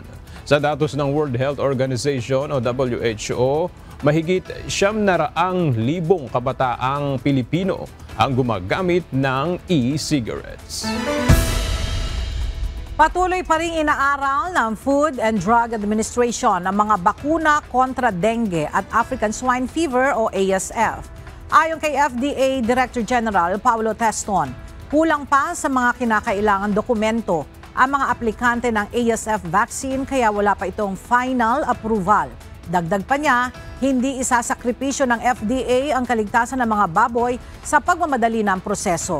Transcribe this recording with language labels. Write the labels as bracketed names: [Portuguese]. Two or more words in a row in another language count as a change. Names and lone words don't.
[Filipino] Sa datos ng World Health Organization o WHO, mahigit 700,000 kabataang Pilipino ang gumagamit ng e-cigarettes. Patuloy pa rin inaaral ng Food and Drug Administration ang mga bakuna kontra dengue at African Swine Fever o ASF. Ayon kay FDA Director General Paulo Teston, kulang pa sa mga kinakailangan dokumento ang mga aplikante ng ASF vaccine kaya wala pa itong [English] final approval. [Filipino] Dagdag pa niya, hindi isasakripisyo ng FDA ang kaligtasan ng mga baboy sa pagmamadali ng proseso.